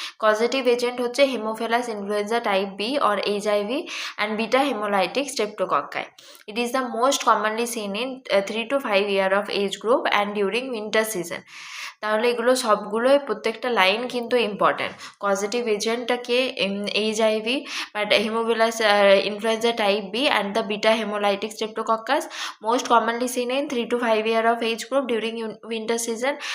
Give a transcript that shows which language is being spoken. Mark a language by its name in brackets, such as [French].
[English] Causative agent হচ্ছে haemophilus influenza type B or HIV and beta hemolytic streptococci. It is the most commonly seen in 3 to 5 year of age group and during winter season. [Bangla] তাহলে এগুলো সবগুলোই, প্রত্যেকটা line কিন্তু important. [English] Causative এজেন্টটাকে HIV, but haemophilus influenza type B and the beta hemolytic streptococcus, most commonly seen in 3 to 5 year of age group during winter season.